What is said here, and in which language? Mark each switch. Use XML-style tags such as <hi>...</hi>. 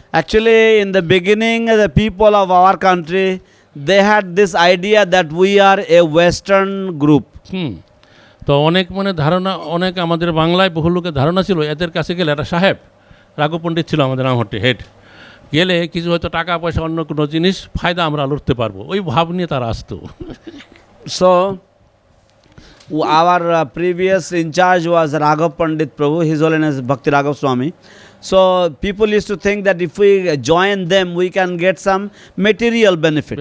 <en>Actually, in the beginning, the people of our country, they had this idea that we are a Western group.</en> <bn>তো অনেক ধারণা, অনেক আমাদের বাংলায় বহু লোকের ধারণা ছিল এদের কাছে গেলে একটা সাহেব, রাঘব পণ্ডিত ছিল আমাদের নামহট্টি হেড, গেলে কিছু হয়তো টাকা পয়সা অন্য কোনো জিনিস ফায়দা আমরা লড়তে পারবো, ওই ভাব নিয়ে তারা আসতো।</bn> <en>So, our previous in charge was Raghav Pandit Prabhu, His Holiness Bhakti Raghav Swami. So, people used to think that if we join them, we can get some material benefit.</en>